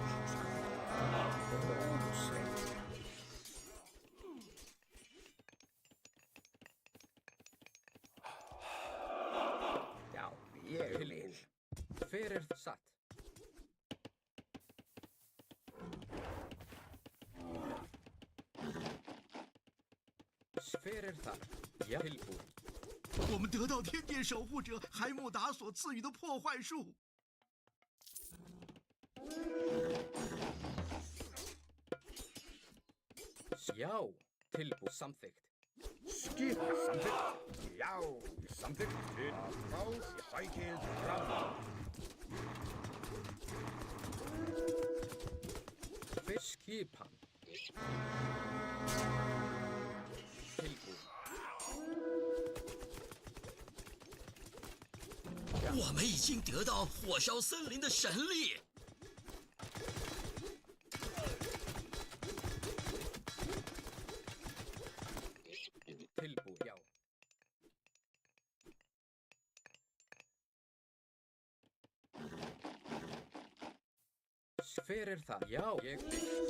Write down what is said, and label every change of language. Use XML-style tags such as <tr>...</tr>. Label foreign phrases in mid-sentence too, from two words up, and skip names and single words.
<is>Satt. Grjótsveit. Já, ég vil. Fyrir satt. Fyrir þar. Já. Tilbúin.</is> <zh>我们得到天殿守护者海姆达所赐予的破坏术。</zh> <is>Já. Tilbúin. Samþykkt. Skip samþykkt. Já, samþykkt. Til frá, sækið fram. Skipan. Tilbúin.</is> <zh>我们已经得到火烧森林的神力。</zh> <is>Tilbúin. Já. Fyrir það. Já. Ég vil.</is>